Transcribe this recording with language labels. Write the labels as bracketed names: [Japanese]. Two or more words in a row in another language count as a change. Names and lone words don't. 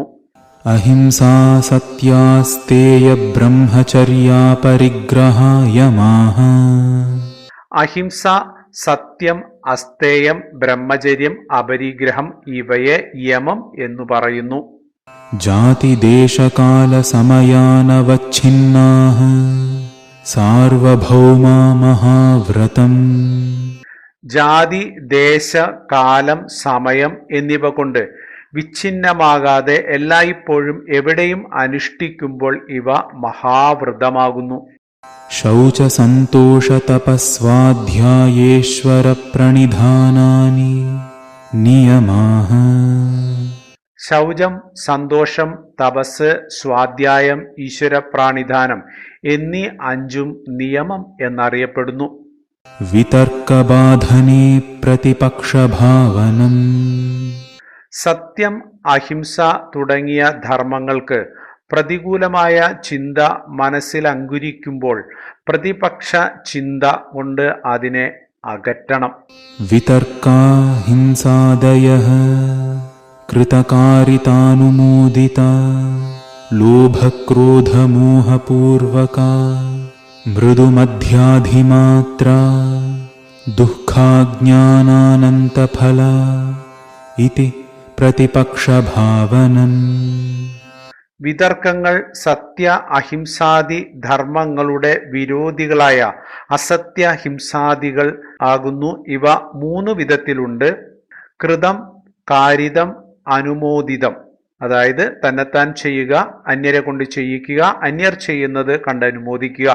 [Sanskrit] അഹിംസാ സത്യാസ്തേയ ബ്രഹ്മചര്യാ പരിഗ്രഹാ യമാഃ. [Malayalam] അഹിംസ, സത്യം, അസ്തേയം, ബ്രഹ്മചര്യം, അപരിഗ്രഹം ഇവയെ യമം എന്നു പറയുന്നു. [Sanskrit] जातिदेशकालसमयानवच्छिन्नाः सार्वभौमा महाव्रतम् [Malayalam] ജാതി, ദേശ, കാലം, സമയം എന്നിവ കൊണ്ട് വിച്ഛിന്നമാകാതെ എല്ലായ്പ്പോഴും എവിടെയും അനുഷ്ഠിക്കുമ്പോൾ ഇവ മഹാവ്രതമാകുന്നു. [Sanskrit] शौचसन्तोषतपस्वाध्यायेश्वरप्रणिधानानि नियमाः [Malayalam] ശൗചം, സന്തോഷം, തപസ്, സ്വാധ്യായം, ഈശ്വരപ്രാണിധാനം എന്നീ അഞ്ചും നിയമം എന്നറിയപ്പെടുന്നു. [Sanskrit] वितर्कबाधने प्रतिपक्षभावनम् [Malayalam] സത്യം, അഹിംസ തുടങ്ങിയ ധർമ്മങ്ങൾക്ക് പ്രതികൂലമായ ചിന്ത മനസ്സിൽ അങ്കുരിക്കുമ്പോൾ പ്രതിപക്ഷ ചിന്ത കൊണ്ട് അതിനെ അകറ്റണം. [Sanskrit] वितर्काहिंसादयः कृतकारितानुमोदिता लोभक्रोधमोहपूर्वका मृदुमध्याधिमात्रा दुःखाज्ञानानन्तफला इति प्रतिपक्षभावनम् [Malayalam] വിതർക്കങ്ങൾ സത്യ അഹിംസാദി ധർമ്മങ്ങളുടെ വിരോധികളായ അസത്യ ഹിംസാദികൾ ആകുന്നു. ഇവ മൂന്ന് വിധത്തിലുണ്ട്. കൃതം, കാരിതം, അനുമോദിതം. അതായത് തന്നെത്താൻ ചെയ്യുക, അന്യരെ കൊണ്ട് ചെയ്യിക്കുക, അന്യർ ചെയ്യുന്നത് കണ്ടനുമോദിക്കുക.